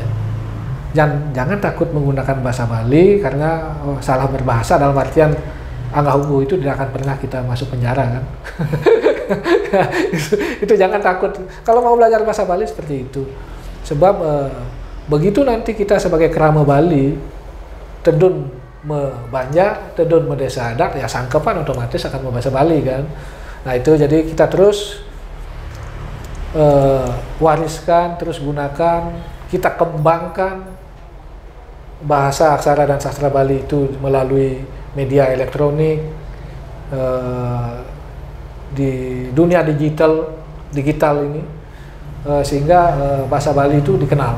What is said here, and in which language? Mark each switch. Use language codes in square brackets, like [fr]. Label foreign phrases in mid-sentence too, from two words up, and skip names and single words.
[id] Jangan takut menggunakan bahasa Bali karena salah berbahasa, dalam artian Angga Hunggu itu tidak akan pernah kita masuk penjara kan. itu jangan takut kalau mau belajar bahasa Bali seperti itu, sebab begitu nanti kita sebagai kerama Bali tedun membanja, tedun medesa adat, ya sangkepan otomatis akan membahasa Bali kan. Nah itu jadi kita terus wariskan, terus gunakan, kita kembangkan bahasa, aksara, dan sastra Bali itu melalui media elektronik, di dunia digital ini, sehingga bahasa Bali itu dikenal.